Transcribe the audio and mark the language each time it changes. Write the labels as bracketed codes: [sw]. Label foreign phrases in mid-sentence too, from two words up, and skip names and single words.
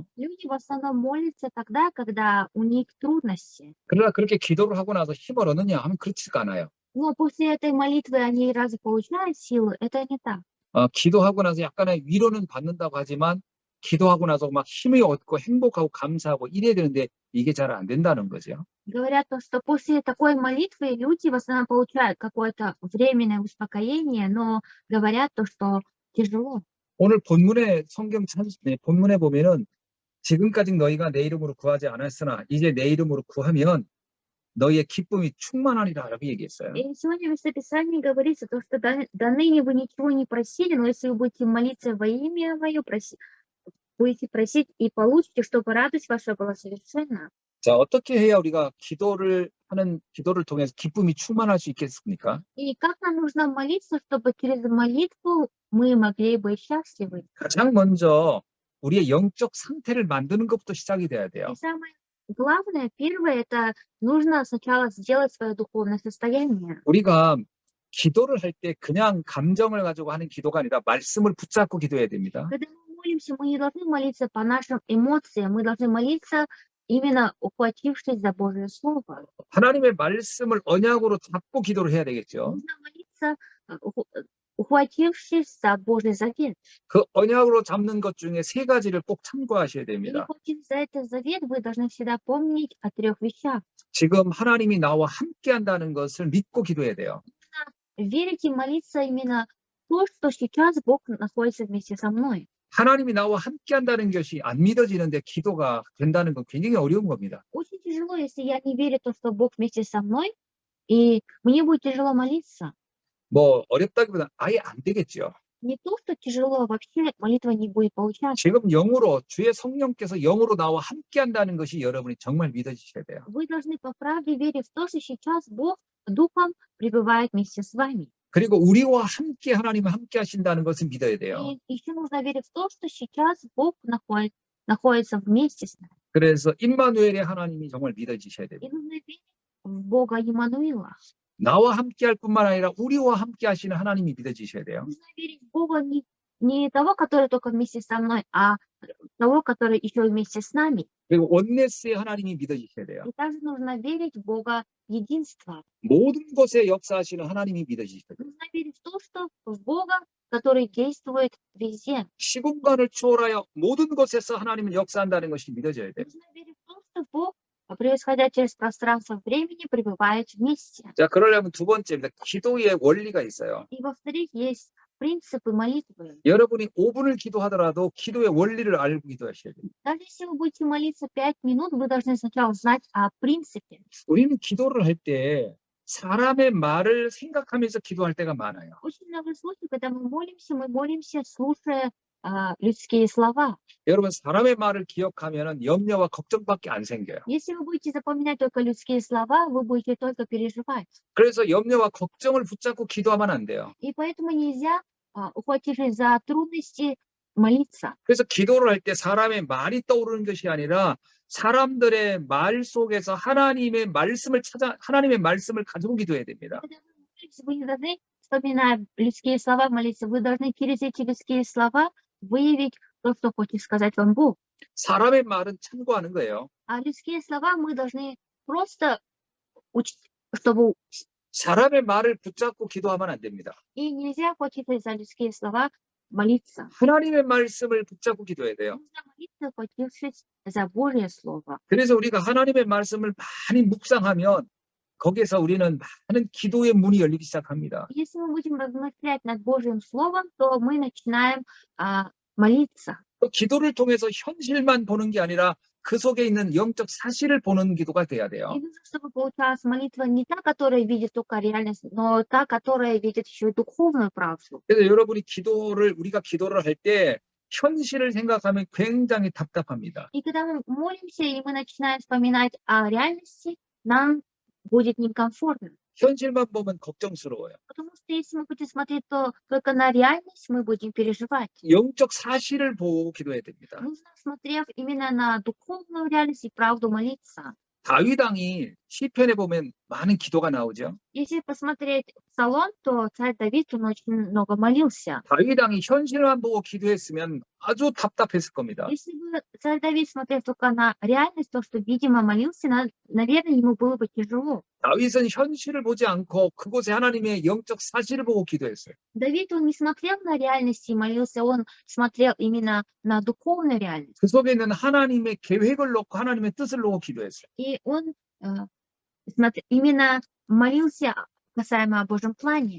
[ru] Люди в основном молятся тогда, когда у них трудности. [ko] 그러나 그렇게 기도를 하고 나서 힘을 얻느냐 하면 그렇지가 않아요. [ru] Но после этой молитвы они разве получают силы? Это не так. [ko] 기도하고 나서 약간의 위로는 받는다고 하지만 기도하고 나서 막 힘이 얻고 행복하고 감사하고 이래야 되는데 이게 잘 안 된다는 거죠. [ru] Говорят, что после такой молитвы люди в основном получают какое-то временное успокоение, но говорят то, что тяжело. [ko] 오늘 본문에 본문에 보면은 지금까지 너희가 내 이름으로 구하지 않았으나 이제 내 이름으로 구하면 너희의 기쁨이 충만하리라라고 얘기했어요. [ru] И сегодня в Местописании говорится то, что до ныне вы ничего не просили, но если вы будете молиться во имя Мое, будете просить и получите, чтобы радость ваша была совершенна. [ko] 자, 어떻게 해야 우리가 기도를 통해서 기쁨이 충만할 수 있겠습니까? [ru] И как нам нужно молиться, чтобы через молитву мы могли быть счастливы? [ko] 가장 먼저 우리의 영적 상태를 만드는 것부터 시작이 돼야 돼요. [ru] И самое главное, первое, это нужно сначала сделать свое духовное состояние. [ko] 우리가 기도를 할 때 그냥 감정을 가지고 하는 기도가 아니라 말씀을 붙잡고 기도해야 됩니다. [ru] Когда мы молимся, мы не должны молиться по нашим эмоциям, мы должны молиться именно ухватившись за Божье Слово. [ko] 하나님의 말씀을 언약으로 잡고 기도를 해야 되겠죠. [ru] Нужно молиться, ухватившись за Божий завет. [ko] 그 언약으로 잡는 것 중에 세 가지를 꼭 참고하셔야 [ru] И [ko] 됩니다. [ru] ухватившись за этот завет, вы должны всегда помнить о 3 вещах. [ko] 지금 하나님이 나와 함께 한다는 것을 믿고 기도해야 돼요. [ru] Верить и молиться именно то, что сейчас Бог находится вместе со мной. [ko] 하나님이 나와 함께 한다는 것이 안 믿어지는데 기도가 된다는 건 굉장히 어려운 겁니다. [ru] Очень тяжело, если я не верю в то, что Бог вместе со мной, и мне будет тяжело молиться. [ko] 뭐 어렵다기보다 아예 안 되겠죠. [ru] Не то, что тяжело, вообще молитва не будет получаться. [ko] 지금 영으로 주의 성령께서 영으로 나와 함께 한다는 것이 여러분이 정말 믿어지셔야 돼요. [ru] Вы должны по правде верить в то, что сейчас Бог Духом пребывает вместе с вами. [ko] 그리고 우리와 함께 하나님은 함께 하신다는 것을 믿어야 돼요. [ru] И еще нужно верить в то, что сейчас Бог находится вместе с нами. [ko] 그래서 임마누엘의 하나님이 정말 믿어지셔야 [ru] И [ko] 됩니다. [ru] нужно верить в Бога Иммануила. [ko] 나와 함께 할 뿐만 아니라 우리와 함께 하시는 하나님이 믿어지셔야 돼요. [ru] Нужно верить в Бога не того, который только вместе со мной, а того, который еще и вместе с нами. [ko] 그리고 원네스의 하나님이 믿어지셔야 돼요. [ru] И также нужно верить в Бога единства. [ko] 모든 곳에 역사하시는 하나님이 믿어지셔야 돼요. [ru] Нужно верить в то, что в Бога, который действует везде. [ko] 시공간을 초월하여 모든 곳에서 하나님은 역사한다는 것이 믿어져야 돼요. [ru] Нужно верить в то, что Бог, происходя через пространство времени, пребывает вместе. [ko] 자, 그러려면 두 번째입니다. 기도의 원리가 있어요. [ru] И во-вторых, есть принципы молитвы. [ko] 여러분이 5분을 기도하더라도 기도의 원리를 알고 기도하셔야 돼요. [ru] Даже если вы будете молиться 5 минут, вы должны сначала знать о принципе. [ko] 우리는 기도를 할 때 사람의 말을 생각하면서 기도할 때가 많아요. [ru] Очень много случаев, когда мы молимся, слушая людские слова. [ko] 여러분, 사람의 말을 기억하면 염려와 걱정밖에 안 생겨요. [ru] Если вы будете запоминать только людские слова, вы будете только переживать. [ko] 그래서 염려와 걱정을 붙잡고 기도하면 안 돼요. [ru] И поэтому нельзя, ухватившись за трудности, молиться. [ko] 그래서 기도를 할 때 사람의 말이 떠오르는 것이 아니라 사람들의 말 속에서 하나님의 말씀을 가지고 기도해야 됩니다. [ru] Когда вы молитесь, вы не должны, вспоминая людские слова, молиться. Вы должны через эти людские слова выявить то, что хочет сказать вам Бог. [ko] 사람의 말은 참고하는 거예요. [ru] А людские слова мы должны просто учить, чтобы... [ko] 사람의 말을 붙잡고 기도하면 안 됩니다. [ru] И нельзя хватиться за людские слова, молиться. [ko] 하나님의 말씀을 붙잡고 기도해야 돼요. [ru] Нужно молиться, хватившись за Божье Слово. [ko] 그래서 우리가 하나님의 말씀을 많이 묵상하면 거기에서 우리는 많은 기도의 문이 열리기 시작합니다. [ru] Если мы будем размышлять над Божьим Словом, то мы начинаем молиться. [ko] 또 기도를 통해서 현실만 보는 게 아니라 그 속에 있는 영적 사실을 보는 기도가 돼야 돼요. [ru] И нужно, чтобы получалась молитва не та, которая видит только реальность, но та, которая видит еще и духовную правду. [ko] 그래서 우리가 기도를 할 때 현실을 생각하면 굉장히 답답합니다. [ru] И когда мы молимся, и мы начинаем вспоминать о реальности, нам будет некомфортно. [ko] 현실만 보면 걱정스러워요. [ru] Потому что если мы будем смотреть только на реальность, мы будем переживать. [ko] 영적 사실을 보고 기도해야 됩니다. [ru] Нужно, смотрев именно на духовную реальность и правду, молиться. [ko] 다윗 왕이 시편에 보면 많은 기도가 나오죠. [ru] Если посмотреть Псалом, то царь Давид, он очень много молился. [ko] 다윗 왕이 현실만 보고 기도했으면 아주 답답했을 겁니다. [ru] Если бы царь Давид смотрел только на реальность, то, что, видимо, молился, наверное, ему было бы тяжело. [ko] 다윗은 현실을 보지 않고 그곳에 하나님의 영적 사실을 보고 기도했어요. [ru] Давид, он не смотрел на реальность и молился, он смотрел именно на духовную реальность. [ko] 그 속에 있는 하나님의 계획을 놓고 하나님의 뜻을 놓고 기도했어요. [ru] И он именно молился касаемо о Божьем плане.